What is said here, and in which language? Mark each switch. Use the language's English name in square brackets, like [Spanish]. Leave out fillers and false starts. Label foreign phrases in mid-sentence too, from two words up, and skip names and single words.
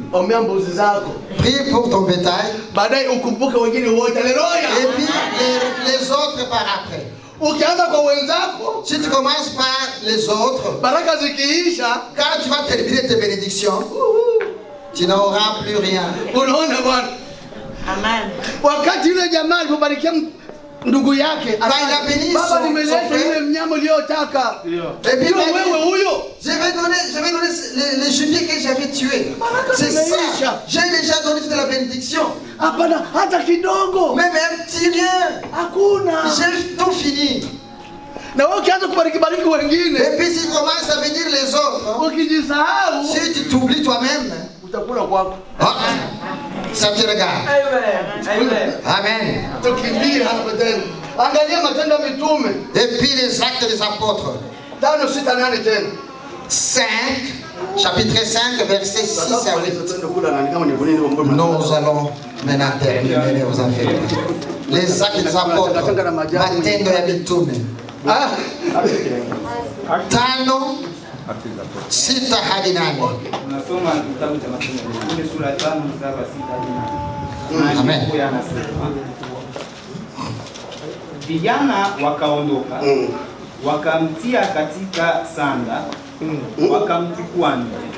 [French] Prie pour ton bétail. Et puis les autres par après. Si tu commences par les autres, quand tu vas terminer tes bénédictions, tu n'auras plus rien. Amen. [Swahili] Ndugu yake baba, nimeleta yule mnyama uliyotaka. [French] Et puis je vais donner les gibiers que j'avais tués. C'est ça. J'ai déjà donné toute la bénédiction. [Swahili] Hapana hata kidogo. [French] Même un petit rien. [Swahili] Hakuna. [French] J'ai tout fini. [Swahili] Na wewe ukianza kubariki wengine, [French] et puis si tu commences à bénir les autres, [Swahili] ukijisahau, [French] si tu t'oublies toi-même, [Swahili] utakula kwako. [French] Ça te regarde. [Swahili] Amen. [French] Amen. [Swahili] Tukimbie hapo tena. Angalia Matendo ya Mitume. [French] Et puis les actes des apôtres. [Swahili] 5:6-8 tena. [French] 5, chapitre 5, verset 6 à 8. Nous allons maintenant terminer aux affaires. Les actes des apôtres. [Swahili] Matendo ya Mitume. 5:6 hadi 8. Unasoma kitabu cha Matendo ya Mitume sura 5 mstari wa 6 hadi 8. Amen. Yanasema vijana wakaondoka, wakamtia katika sanda, wakamchukua nje.